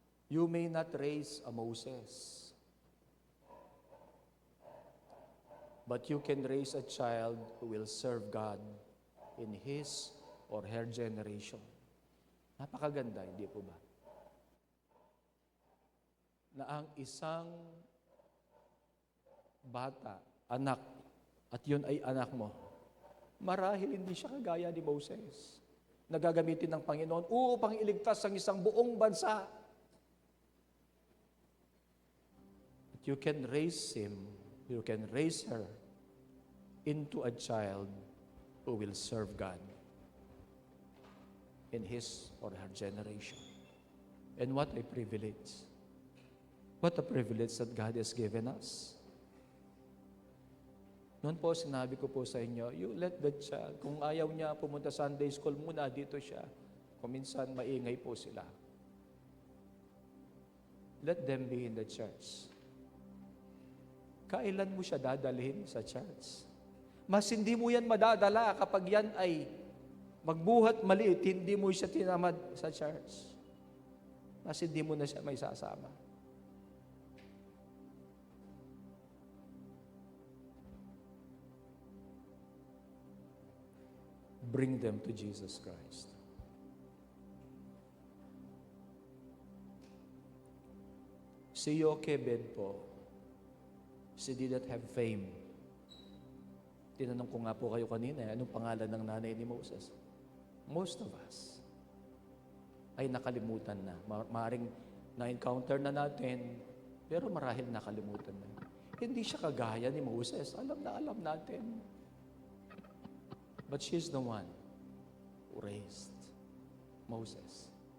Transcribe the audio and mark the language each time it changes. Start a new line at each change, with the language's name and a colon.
English: You may not raise a Moses, but you can raise a child who will serve God in his or her generation.
Filipino: Napakaganda, hindi po ba? Na ang isang bata, anak, at yun ay anak mo, marahil hindi siya kagaya ni Moses, na gagamitin ng Panginoon upang iligtas ang isang buong bansa.
English: But you can raise him, you can raise her into a child who will serve God in his or her generation. And what a privilege. What a privilege that God has given us.
Filipino: Noon po, sinabi ko po sa inyo,
English: you let the child,
Filipino: kung ayaw niya pumunta Sunday school muna, dito siya. Kung minsan maingay po sila.
English: Let them be in the church.
Filipino: Kailan mo siya dadalhin sa church? Mas hindi mo yan madadala kapag yan ay magbuhat maliit, hindi mo siya tinamad sa church. Mas hindi mo na siya may sasama.
English: Bring them to Jesus Christ. Si Jochebed po, she didn't have fame.
Filipino: Tinanong ko nga po kayo kanina, anong pangalan ng nanay ni Moses?
English: Most of us
Filipino: ay nakalimutan na. Maaring na-encounter na natin, pero marahil nakalimutan na. Hindi siya kagaya ni Moses. Alam na alam natin.
English: But she's the one who raised Moses.